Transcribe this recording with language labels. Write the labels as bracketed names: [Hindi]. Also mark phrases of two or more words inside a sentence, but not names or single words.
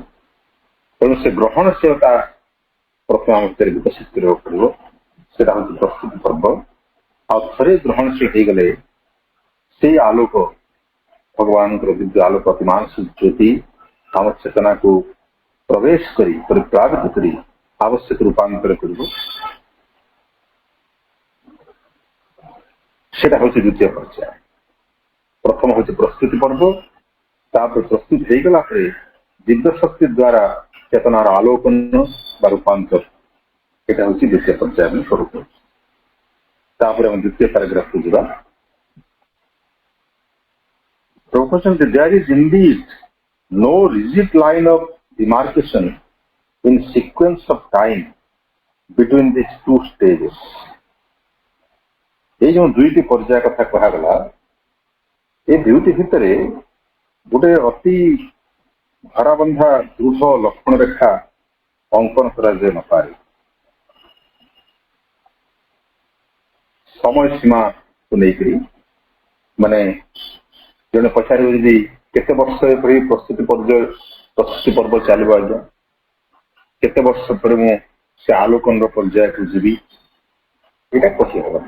[Odia] ତେଣୁ ସେ ଗ୍ରହଣଶୀଳତା ପ୍ରଥମେ ଆମ ଭିତରେ ବିକଶିତ କରିବାକୁ ପଡ଼ିବ। ସେଟା ହେଉଛି ପ୍ରସ୍ତୁତି ପର୍ବ। ଆଉ ଥରେ ଗ୍ରହଣଶୀଳ ହେଇଗଲେ ସେଇ ଆଲୋକ, ଭଗବାନଙ୍କର ଦିବ୍ୟ ଆଲୋକ, ଅତିମାନ ଜ୍ୟୋତି ଆମ ଚେତନାକୁ ପ୍ରବେଶ କରି ପରିପ୍ଲାବିତ କରି ଆବଶ୍ୟକ ରୂପାନ୍ତର କରିବ। [Bangla] সেটা হচ্ছে দ্বিতীয় পর্যায়। প্রথম হচ্ছে প্রস্তুতি পর্ব, তারপরে প্রস্তুত হয়ে গেলা পরে দিব্য শক্তির দ্বারা চেতনার আলোকন বা রূপান্তর, এটা হচ্ছে দ্বিতীয় পর্যায়ে আমি শুরু করছি। তারপরে আমি দ্বিতীয় প্যারাগ্রাফে ଯିବା। [English] There is indeed no rigid line of demarcation in sequence of time between these two stages. [Odia] এই ଯେଉଁ ଦୁଇଟି ପର୍ଯ୍ୟାୟ କଥା କୁହାଗଲା, ଏ ଦୁଇଟି ଭିତରେ ଗୋଟେ ଅତି ଧରାବନ୍ଧା ଦୃଢ ଲକ୍ଷ୍ମଣ ରେଖା ଅଙ୍କନ କରାଯାଇ ନପାରେ। ସମୟ ସୀମାକୁ ନେଇକରି, ମାନେ ଜଣେ ପଚାରିବ ଯଦି କେତେ ବର୍ଷ ଏପରି ପ୍ରସ୍ତୁତି ପର୍ବ ଚାଲିବ ଆଜ୍ଞା, କେତେ ବର୍ଷ ପରେ ମୁଁ ସେ ଆଲୋକନର ପର୍ଯ୍ୟାୟକୁ ଯିବି, ଏଇଟା କହିହେବନି।